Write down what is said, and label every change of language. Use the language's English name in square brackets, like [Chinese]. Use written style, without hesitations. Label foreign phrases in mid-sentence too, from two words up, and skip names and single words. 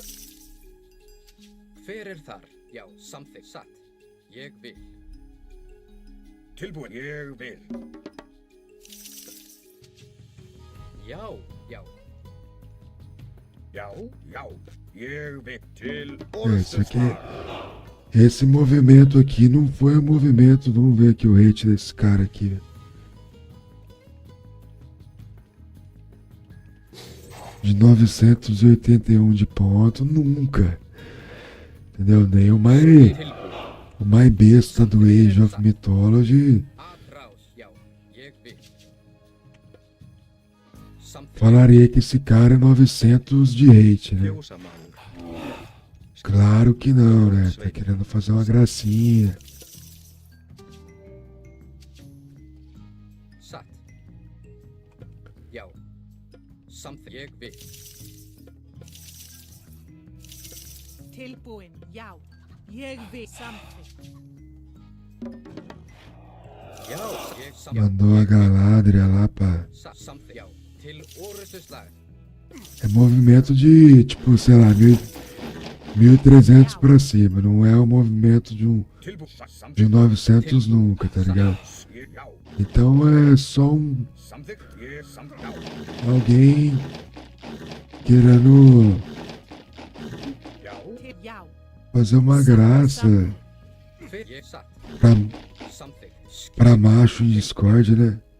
[Icelandic] Hver þar? Já, samþykkt, satt. Ég vil. Tilbúin, ég vil. Já, já. Já, já, ég vil til [Portuguese] Isso aqui, esse movimento aqui não foi o movimento, vamos ver aqui o rate desse cara aqui, velho. De 981 de ponto, nunca. Entendeu? Nem o mais besta do Age of Mythology falaria que esse cara é 900 de hate, né? Claro que não, né? Tá querendo fazer uma gracinha. [Icelandic] Satt. Já. Samþykkt. Ég vil. Tilbúin, já. Ég vil samþykkt. Já, ég samþykkt. [Portuguese] Mandou a Galadriel lá pra... [Icelandic] Samþykkt, já. Til orrustuslag. [Portuguese] É movimento de, tipo, sei lá, 1300 pra cima. Não é o movimento de um 900 nunca, tá ligado? Então é só alguém querendo fazer uma graça pra macho em Discord, né?